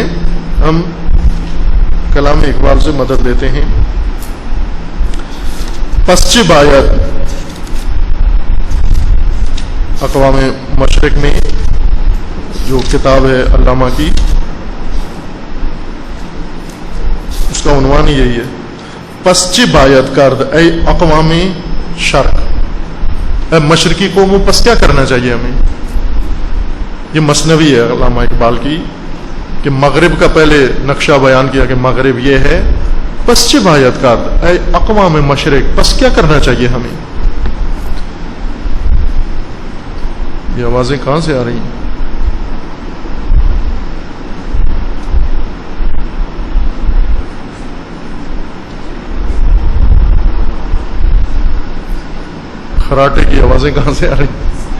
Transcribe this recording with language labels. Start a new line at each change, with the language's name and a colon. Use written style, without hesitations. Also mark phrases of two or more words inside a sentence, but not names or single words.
Urdu: ہم کلام اقبال سے مدد لیتے ہیں.
Persian: پسچ باید اقوام مشرق
Urdu: میں جو کتاب ہے علامہ کی، اس کا عنوان یہی ہے،
Persian: پسچ باید کرد اے اقوام شرق،
Urdu: اے مشرقی قوموں پس کیا کرنا چاہیے ہمیں. یہ مثنوی ہے علامہ اقبال کی کہ مغرب کا پہلے نقشہ بیان کیا کہ مغرب یہ ہے،
Persian: پس چه باید کرد اے اقوام مشرق،
Urdu: پس کیا کرنا چاہیے ہمیں. یہ آوازیں کہاں سے آ رہی ہیں؟ خراٹے کی آوازیں کہاں سے آ رہی ہیں؟